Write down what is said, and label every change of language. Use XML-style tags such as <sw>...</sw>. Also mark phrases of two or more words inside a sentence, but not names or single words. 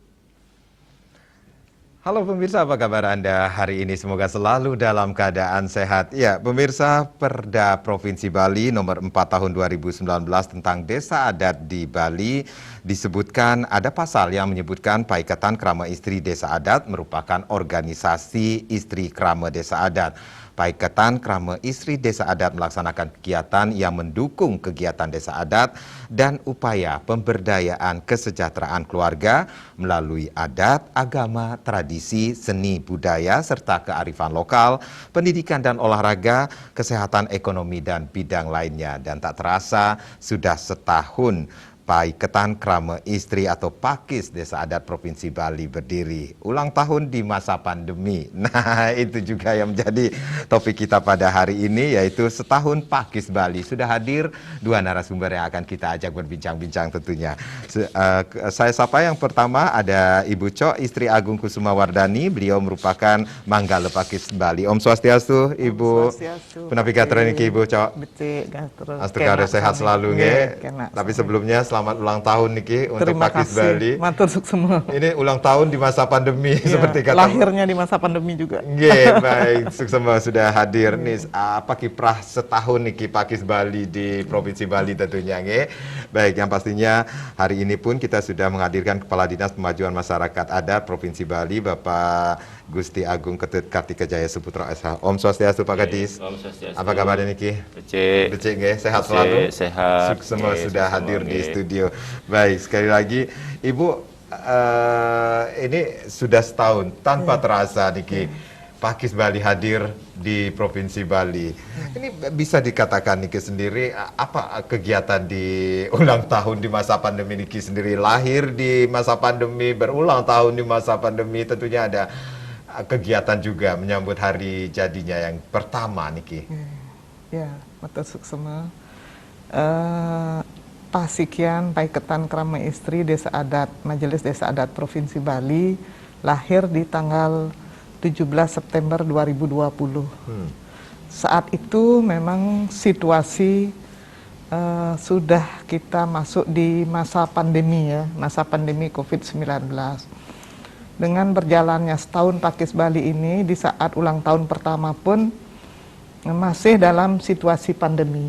<id>Halo pemirsa, apa kabar Anda hari ini? Semoga selalu dalam keadaan sehat. Ya, pemirsa, Perda Provinsi Bali nomor 4 tahun 2019 tentang desa adat di Bali disebutkan ada pasal yang menyebutkan Paikatan Krama Istri Desa Adat merupakan organisasi istri krama desa adat. Paikatan Krama Istri Desa Adat melaksanakan kegiatan yang mendukung kegiatan desa adat dan upaya pemberdayaan kesejahteraan keluarga melalui adat, agama, tradisi, seni, budaya, serta kearifan lokal, pendidikan dan olahraga, kesehatan ekonomi dan bidang lainnya. Dan tak terasa sudah setahun Paikatan Krama Istri atau Pakis Desa Adat Provinsi Bali berdiri. Ulang tahun di masa pandemi. Nah, itu juga yang menjadi topik kita pada hari ini, yaitu setahun Pakis Bali. Sudah hadir dua narasumber yang akan kita ajak berbincang-bincang tentunya. Saya sapa yang pertama ada Ibu Cok, istri Agung Kusuma Wardani. Beliau merupakan Manggala Pakis Bali.</id> <ban>Om Swastiastu,</ban> <id>Ibu. Penavigator ini Ibu Cok. Astukare sehat selalu nge. Tapi sebelumnya selamat ulang tahun niki untuk Pakis Bali.</id> <ban>Matur suksema.</ban> <id>Ini ulang tahun di masa pandemi Ya, seperti kata. lahirnya di masa pandemi juga. Nggih, baik, suksema sudah hadir nih. Apa kiprah setahun niki Pakis Bali di Provinsi Bali tentunya nggih. Baik, yang pastinya hari ini pun kita sudah menghadirkan Kepala Dinas Pemajuan Masyarakat Adat Provinsi Bali, Bapak Gusti Agung Ketut Kartika Jaya Suputra SH.</id> <ban>Om Swastiastu Pak Kadis. Om Swastiastu.</ban> <id>Apa kabar niki?</id> <ban>Becik nggih,</ban> <id>sehat selalu. Sehat. Semua sudah hadir di studio. Baik, sekali lagi Ibu, ini sudah setahun tanpa terasa niki Pakis Bali hadir di Provinsi Bali. Ini bisa dikatakan niki sendiri apa kegiatan di ulang tahun di masa pandemi niki sendiri, lahir di masa pandemi, berulang tahun di masa pandemi, tentunya ada kegiatan juga menyambut hari jadinya yang pertama niki. Ya,</id> <ban>matur suksema.</ban> <id>Pasikian Paikatan Krama Istri Desa Adat Majelis Desa Adat Provinsi Bali lahir di tanggal 17 September 2020. Saat itu memang situasi sudah kita masuk di masa pandemi ya, masa pandemi COVID-19. Dengan berjalannya setahun Pakis Bali ini di saat ulang tahun pertama pun masih dalam situasi pandemi.</id>